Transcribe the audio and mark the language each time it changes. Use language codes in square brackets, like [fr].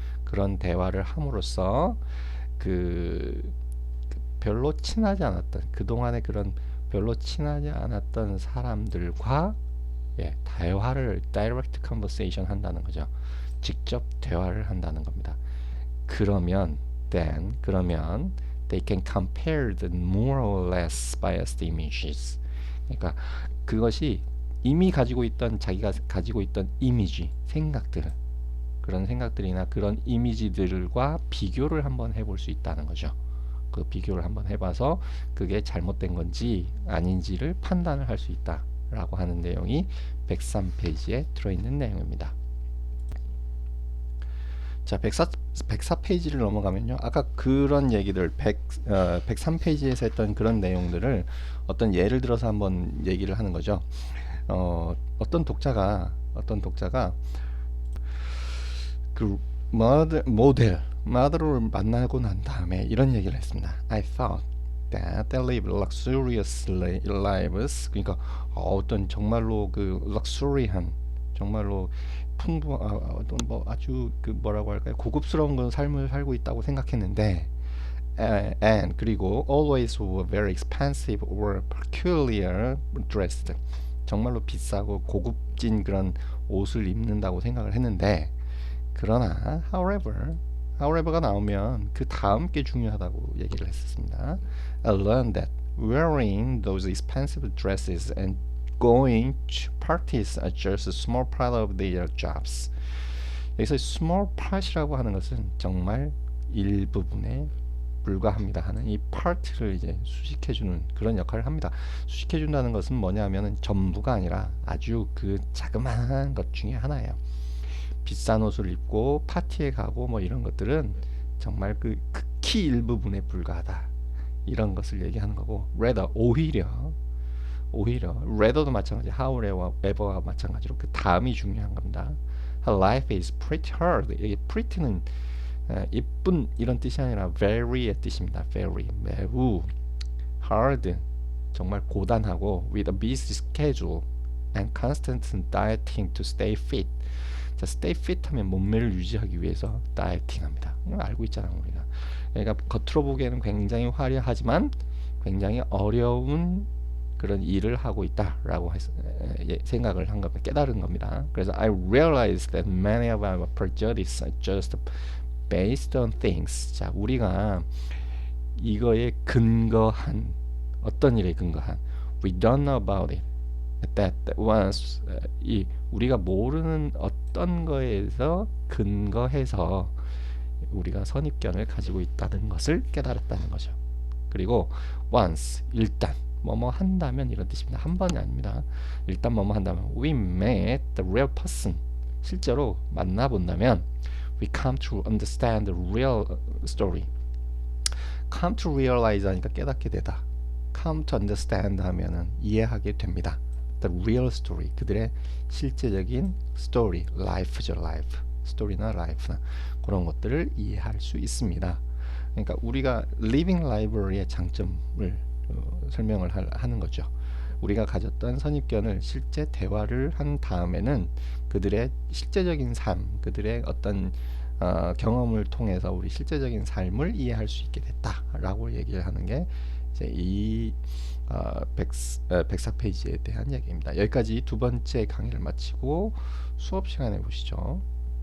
[ko] 그런 대화를 함으로써 그 별로 친하지 않았던, 그동안의 그런 별로 친하지 않았던 사람들과 대화를 [en] direct conversation [ko] 한다는 거죠. 직접 대화를 한다는 겁니다. [en] 그러면 they can compare the more or less biased images. [ko] 그러니까 그것이 이미 가지고 있던, 자기가 가지고 있던 이미지, 생각들, 그런 생각들이나 그런 이미지들과 비교를 한번 해볼 수 있다는 거죠. 그 비교를 한번 해봐서 그게 잘못된 건지 아닌지를 판단을 할 수 있다라고 하는 내용이 103페이지에 들어있는 내용입니다. 자, 104페이지를 넘어가면요, 아까 그런 얘기들 103페이지에서 했던 그런 내용들을 어떤 예를 들어서 한번 얘기를 하는 거죠. 어떤 독자가 그 모델을 만나고 난 다음에 이런 얘기를 했습니다. [en] I thought that they live luxurious lives. [ko] 그러니까 어떤 정말로 그 luxury한, 정말로 어떤 뭐 아주 그 뭐라고 할까요, 고급스러운 그런 삶을 살고 있다고 생각했는데, and 그리고 [en] always were very expensive or peculiar dressed, [ko] 정말로 비싸고 고급진 그런 옷을 입는다고 생각을 했는데, 그러나 however가 나오면 그 다음 게 중요하다고 얘기를 했었습니다. [en] I learned that wearing those expensive dresses and going to parties are just a small part of their jobs. [ko] 여기서 small part이라고 하는 것은 정말 일부분에 불과합니다 하는 이 part를 이제 수식해주는 그런 역할을 합니다. 수식해준다는 것은 뭐냐면은 전부가 아니라 아주 그 자그마한 것 중에 하나예요. 비싼 옷을 입고 파티에 가고 뭐 이런 것들은 정말 그 극히 일부분에 불과하다, 이런 것을 얘기하는 거고, rather 오히려 rather도 마찬가지, however와 마찬가지로 그 다음이 중요한 겁니다. [en] Her life is pretty hard. [ko] 여기 pretty는 이쁜 이런 뜻이 아니라 very의 뜻입니다. [en] very, [ko] 매우, [en] hard, [ko] 정말 고단하고, [en] with a busy schedule and constant dieting to stay fit. [ko] 자, stay fit 하면 몸매를 유지하기 위해서 다이어팅 합니다. 이거 알고 있잖아요, 우리가. 그러니까 겉으로 보기에는 굉장히 화려하지만 굉장히 어려운 그런 일을 하고 있다라고 생각을 한 겁니다. 깨달은 겁니다. [en] 그래서 I realized that many of our prejudices are just based on things. [ko] 자, 우리가 이거에 근거한, 어떤 일에 근거한, [en] we don't know about it, that once, [ko] 이 우리가 모르는 어떤 거에서 근거해서 우리가 선입견을 가지고 있다는 것을 깨달았다는 거죠. 그리고 once, 일단 뭐뭐 한다면, 이런 뜻입니다. 한 번이 아닙니다. 일단 뭐뭐 한다면 [en] we met the real person, [ko] 실제로 만나본다면 [en] we come to understand the real story. [ko] come to realize 하니까 깨닫게 되다, come to understand 하면은 이해하게 됩니다. [en] the real story, [ko] 그들의 실제적인 story, life죠, life. 스토리나 life나 그런 것들을 이해할 수 있습니다. 그러니까 우리가 living library의 장점을 설명을 하는 거죠. 우리가 가졌던 선입견을 실제 대화를 한 다음에는 그들의 실제적인 삶, 그들의 어떤 경험을 통해서 우리 실제적인 삶을 이해할 수 있게 됐다라고 얘기를 하는 게 이제 이 104페이지에 대한 얘기입니다. 여기까지 두 번째 강의를 마치고 수업 시간에 보시죠.